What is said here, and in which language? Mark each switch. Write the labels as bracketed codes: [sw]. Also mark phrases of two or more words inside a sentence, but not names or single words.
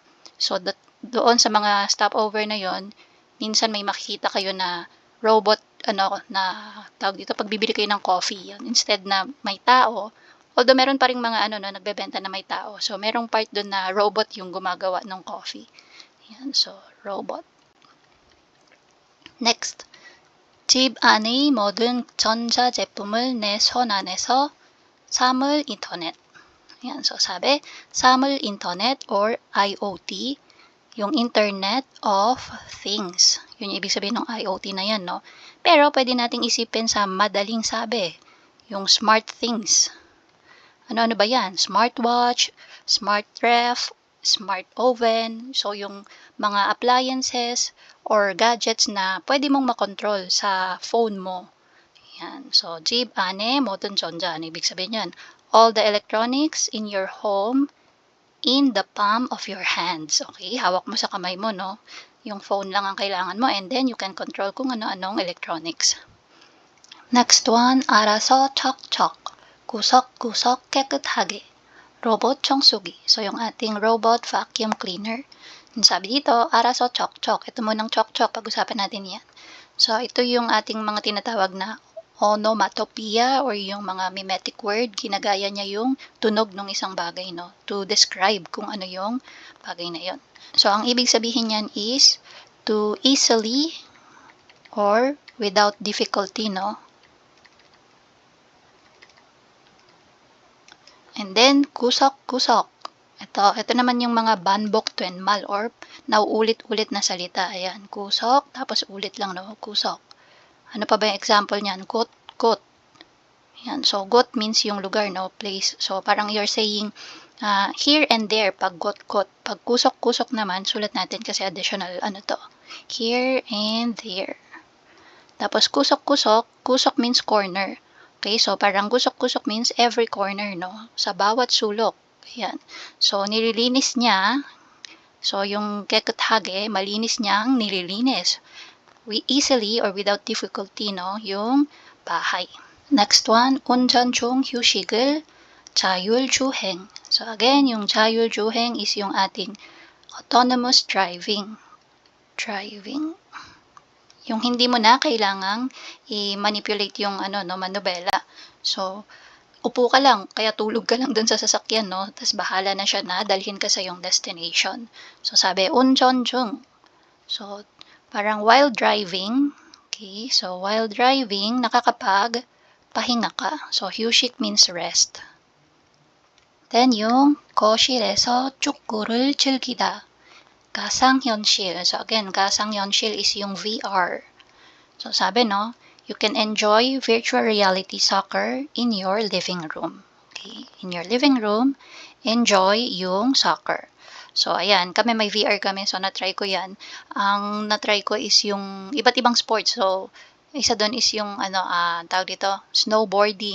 [tl] So, doon sa mga stopover na yon, minsan may makikita kayo na robot, na tawag dito, pagbibili kayo ng coffee, yun. Instead na may tao, although meron pa ring mga nagbebenta na may tao. So, merong part doon na robot yung gumagawa ng coffee. Yan, so robot. Next, [ko] 집 안의 모든 전자제품을 내 손 안에서 사물 인터넷. [tl] Yan, so sabi, [ko] 사물 인터넷 [en] or IoT, yung Internet of Things. [tl] Yun yung ibig sabihin ng IoT na yan, no? Pero pwede nating isipin sa madaling sabi, yung [en] smart things. [tl] Ano-ano ba yan? [en] Smartwatch, smart ref, smart oven, [tl] so yung mga [en] appliances or gadgets [tl] na pwede mong makontrol sa phone mo. Yan. So, [ko] 집 안에 모든 전자. [tl] Ano ibig sabihin yan? [en] All the electronics in your home in the palm of your hands. [tl] Okay? Hawak mo sa kamay mo, no? Yung phone lang ang kailangan mo [en] and then you can control [tl] kung ano-anong electronics. [en] Next one, [ko] 알아서 척척. 구석구석 깨끗하게. Robot 청소기. [tl] So, yung ating [en] robot vacuum cleaner. [tl] Sabi dito, [ko] 알아서 척척. [tl] Ito munang chok-chok. Pag-usapan natin yan. So, ito yung ating mga tinatawag na [en] onomatopoeia or [tl] yung mga [en] mimetic word. [tl] Ginagaya niya yung tunog ng isang bagay, no? [en] To describe [tl] kung ano yung bagay na yon. So, ang ibig sabihin niyan [en] is to easily or without difficulty, [tl] no? [en] And then, [ko] 구석구석. [tl] Ito naman yung mga [ko] 반복 된말 [tl] or nauulit-ulit na salita. Ayan, kusok, tapos ulit lang, no? Kusok. Ano pa ba yung example niyan? Kot. Ayan, so got means yung lugar, no? Place. [en] So, parang you're saying here and there pag got. [tl] Pag kusok-kusok naman, sulat natin kasi additional, [en] here and there. [tl] Tapos kusok-kusok, kusok [en] means corner. [tl] Okay, so parang kusok-kusok [en] means every corner, [tl] no? Sa bawat sulok. Ayan. So, nililinis niya. So, yung 깨끗하게, malinis niyang nililinis. [en] We easily or without difficulty, no? [tl] Yung bahay. [en] Next one, [ko] 운전 중 휴식을 자율주행. [tl] So, again, yung 자율주행 is yung ating [en] autonomous driving. [tl] Yung hindi mo na kailangang i-manipulate yung manubela. So, upo ka lang, kaya tulog ka lang dun sa sasakyan, no? Tapos bahala na siya na dalhin ka sa iyong destination. So, sabi, [ko] 운전 중. [en] So, parang while driving, okay? So, while driving, [tl] pahinga ka. So, [en] 휴식 means rest. Then, [ko] yung 거실에서 축구를 즐기다. 가상현실. [tl] So, again, 가상현실 is yung VR. So, sabi, no? [en] You can enjoy virtual reality soccer in your living room. Okay? In your living room, enjoy yung soccer. [tl] So, ayan, kami may VR kami, so na-try ko yan. Ang na-try ko is yung iba't ibang sports. So, isa doon is yung, tawag dito, snowboarding.